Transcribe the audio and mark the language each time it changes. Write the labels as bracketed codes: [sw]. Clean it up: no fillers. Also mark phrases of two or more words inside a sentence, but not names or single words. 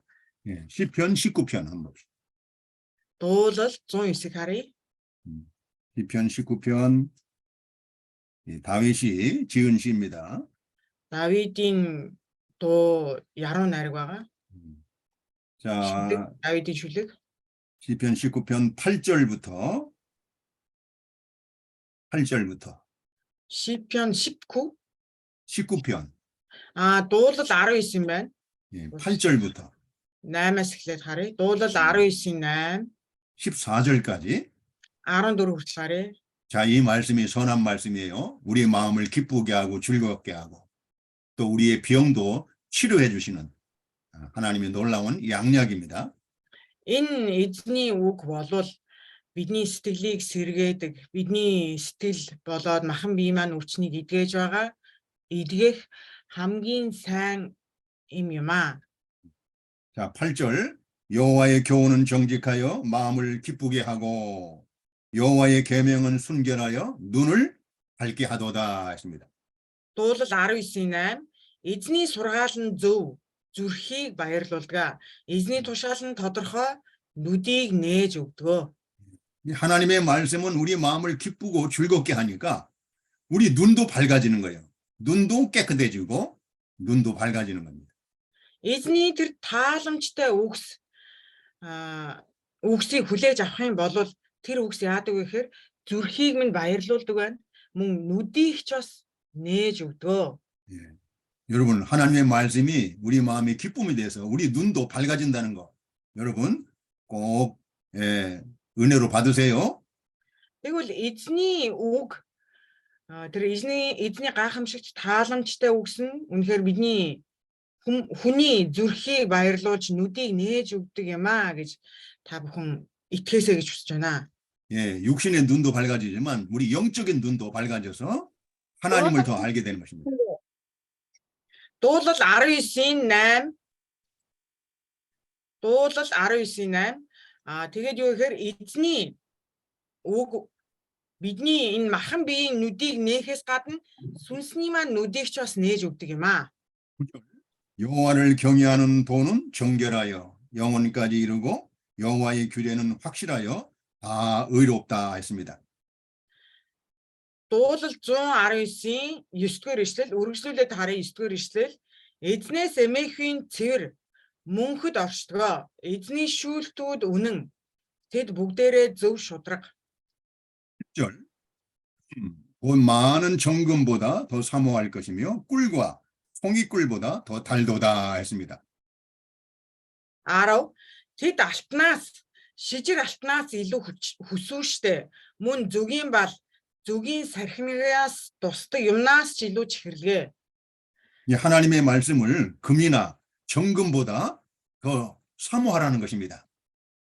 [ko] 예, 시편 19편 한번 봅시다. [mn] Дуулал 109-ыг харъя. [ko] 시편 19편 다윗이 지은 시입니다. [mn] Давидын дуу яруу найраг байгаа. [ko] 자, [mn] Давидын шүлэг. [ko] 시편 19편 8절부터 [mn] Шипион 19. [ko] 19편 [mn] Дуулал 19 юм байна. [ko] 8절부터 [mn] 8-аас эхлээд харъя. Дуулал 19-ийн 8, [ko] 14절까지 [mn] 14 хүртэл харъя. [ko] 자, 이 말씀이 선한 말씀이에요. 우리 마음을 기쁘게 하고 즐겁게 하고 또 우리의 병도 치료해 주시는 하나님의 놀라운 양약입니다. [mn] Энэ эзний үг болвол бидний сэтгэлийг сэргээдэг, бидний сэтгэл болоод махан бие маань өвчнийг эдгэж байгаа. Эдгэх хамгийн сайн юм юм аа. [ko] 자, 8절 여호와의 교훈은 정직하여 마음을 기쁘게 하고 여호와의 계명은 순결하여 눈을 밝게 하도다 했습니다. [mn] Дуулал 19-ийн 8. Эзний сургаал нь зөв, зүрхийг баярлуулдаг. Эзний тушаал нь тодорхой, нүдийг нээж өгдөг. [ko] 하나님의 말씀은 우리 마음을 기쁘고 즐겁게 하니까 우리 눈도 밝아지는 거예요. 눈도 깨끗해지고 눈도 밝아지는 겁니다. [mn] Эзний тэр тааламжтай үгсийг хүлээж авах юм бол тэр үгс яадаг вэ гэхээр зүрхийг минь баярлуулдаг байна. Мөн нүдийг ч бас нээж өгдөг. [ko] 예. 여러분, 하나님의 말씀이 우리 마음의 기쁨이 돼서 우리 눈도 밝아진다는 거 여러분 꼭 은혜로 받으세요. [mn] Тэгвэл эзний үг тэр эзний гайхамшигт тааламжтай үгс нь үнэхээр бидний хүний зүрхийг баярлуулж нүдийг нээж өгдөг юм аа гэж та бүхэн итгэсэй гэж хүсэж байна. [ko] 예, 육신의 눈도 밝아지지만 우리 영적인 눈도 밝아져서 하나님을 더 알게 되는 것입니다. [mn] Дуулал 19-ийн 8. Дуулал 19-ийн 8. Тэгээд юу гэхээр эзний үг бидний энэ махан биеийн нүдийг нээхээс гадна сүнсний маань нүдийг ч бас нээж өгдөг юм аа. [ko] 여호와를 경외하는 도는 정결하여 영혼까지 이르고 여호와의 규례는 확실하여 다 의롭다 했습니다. [mn] Дуулал 119-ийн 9-р ишлэл үргэлжлүүлээд харъя 9-р ишлэл. Эзнээс эмээхийн цэвэр мөнхөд оршдгоо. Эзний шүүлтүүд үнэн. Тэд бүгдээрээ зөв шудраг. [ko] 10절 곧 많은 정금보다 더 사모할 것이며 꿀과 송이꿀보다 더 달도다 했습니다. [mn] 10. Тэд алтнаас шижиг алтнаас илүү хүсүүштэй. Мөн зүгийн бал зүгийн сархинагаас тусдаг юмнаас ч илүү чихэрлэгэ. [ko] 이 하나님의 말씀을 금이나 정금보다 더 사모하라는 것입니다.